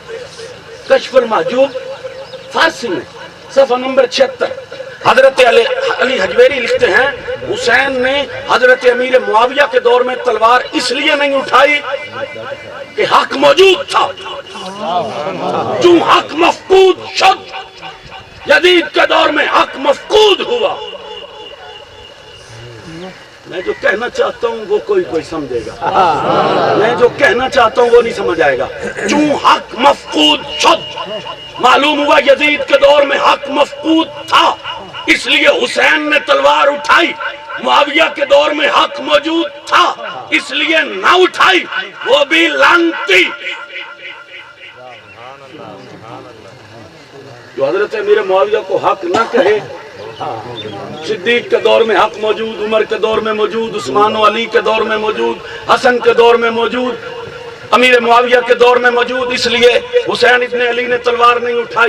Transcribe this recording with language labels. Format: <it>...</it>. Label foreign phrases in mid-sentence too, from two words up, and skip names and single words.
<ur>کشف المحجوب فارسی میں صفحہ نمبر 76 حضرت علی حجویری لکھتے ہیں حسین نے حضرت امیر معاویہ کے دور میں تلوار اس لیے نہیں اٹھائی کہ حق موجود تھا،</ur> <fa>جو حق مفقود شد،</fa> <ur>یزید کے دور میں حق مفقود ہوا۔ میں جو کہنا چاہتا ہوں وہ کوئی سمجھے گا، میں جو کہنا چاہتا ہوں وہ نہیں سمجھ آئے گا۔</ur> <fa>چون حق مفقود شد،</fa> <ur>معلوم ہوا یزید کے دور میں حق مفقود تھا، اس لیے حسین نے تلوار اٹھائی۔ معاویہ کے دور میں حق موجود تھا، اس لیے نہ اٹھائی، وہ بھی لعنتی۔ جو حضرت امیر معاویہ کو حق نہ کہے، صدیق کے دور میں حق موجود، عمر کے دور میں موجود، عثمان و علی کے دور میں موجود، حسن کے دور میں موجود، امیر معاویہ کے دور میں موجود، اس لیے حسین ابن علی نے تلوار نہیں اٹھائی۔</ur>